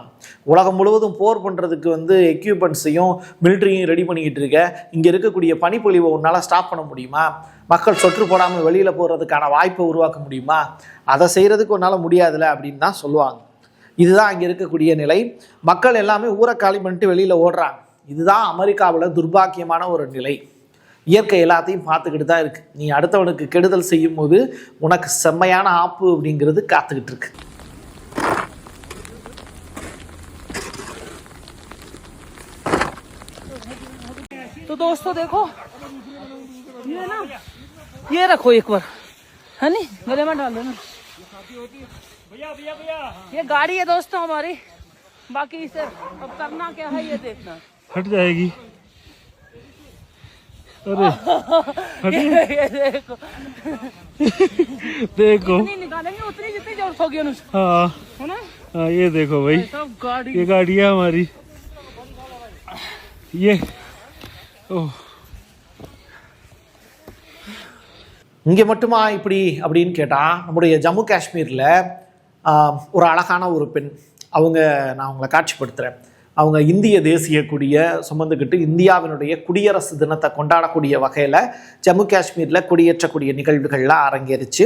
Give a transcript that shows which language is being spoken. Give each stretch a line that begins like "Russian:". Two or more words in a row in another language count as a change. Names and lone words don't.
Tamil: உலகம் முழுவதும் போர் பண்ணுறதுக்கு வந்து எக்யூப்மெண்ட்ஸையும் மிலிட்ரியும் ரெடி பண்ணிக்கிட்டு இருக்க, இங்கே இருக்கக்கூடிய பனிப்பொழிவை உன்னால் ஸ்டாப் பண்ண முடியுமா, மக்கள் சொற்று போடாமல் வெளியில் போகிறதுக்கான வாய்ப்பை உருவாக்க முடியுமா, அதை செய்கிறதுக்கு உன்னால் முடியாதுல்ல அப்படின்னு தான் சொல்லுவாங்க. இதுதான் அங்கே இருக்கக்கூடிய நிலை. மக்கள் எல்லாமே ஊரை காலி பண்ணிட்டு வெளியில் ஓடுறாங்க. இதுதான் அமெரிக்காவில் துர்பாக்கியமான ஒரு நிலை. இயற்கை எல்லாத்தையும் பார்த்துக்கிட்டு தான் இருக்குது. நீ அடுத்தவனுக்கு கெடுதல் செய்யும் போது உனக்கு செம்மையான ஆப்பு அப்படிங்கிறது காத்துக்கிட்டு இருக்கு.
Hindi: तो दोस्तों देखो, ये ना, ये रखो एक बार, है नी, गले में डाल देना। भैया भैया भैया, ये गाड़ी है दोस्तों हमारी, बाकी इसे अब करना क्या है ये देखना। हट जाएगी। अरे ये देखो देखो, जितनी निकालेंगे उतनी जितनी जरूरत होगी उनसे, हाँ है ना। हाँ, ये देखो भाई, गाड़ी, ये गाड़ी है हमारी, ये ओह,
Tamil: இங்கே மட்டுமா இப்படி அப்படின்னு கேட்டால், நம்முடைய ஜம்மு காஷ்மீரில் ஒரு அழகான ஒரு பெண், நான் அவங்கள காட்சிப்படுத்துகிறேன். அவங்க இந்திய தேசிய கொடியை சுமந்துக்கிட்டு இந்தியாவினுடைய குடியரசு தினத்தை கொண்டாடக்கூடிய வகையில் ஜம்மு காஷ்மீரில் கொடியேற்றக்கூடிய நிகழ்வுகள்லாம் அரங்கேறிச்சு.